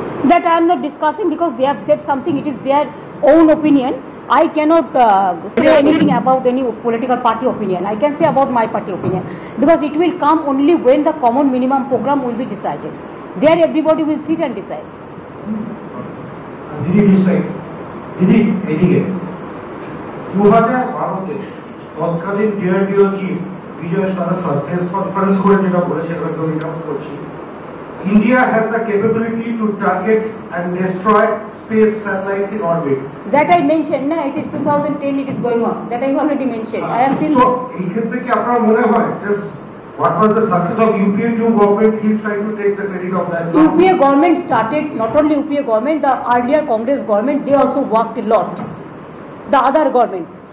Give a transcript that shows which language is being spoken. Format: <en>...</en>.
<en>That I am not discussing because they have said something. It is their own opinion. I cannot say anything about any political party opinion. I can say about my party opinion because it will come only when the common minimum program will be decided. There everybody will sit and decide. Didi, this side.</en> <bn>Didi, এদিকে 2012-তে তৎকালীন DRDO chief বিজয় Saraswat press conference করে যেটা বলেছে এটাকে recap করছি,</bn> <en>India has the capability to target and destroy space satellites in orbit. That I mentioned, na, it is 2010 it is going on. That I already mentioned. I have seen so, this.</en> <bn>এই ক্ষেত্রে কি আপনার মনে হয়</bn> <en>just what was the success of UPA 2 government? He is trying to take the credit of that. UPA government started, not only UPA government, the earlier Congress government, they also worked a lot. The other government.</en>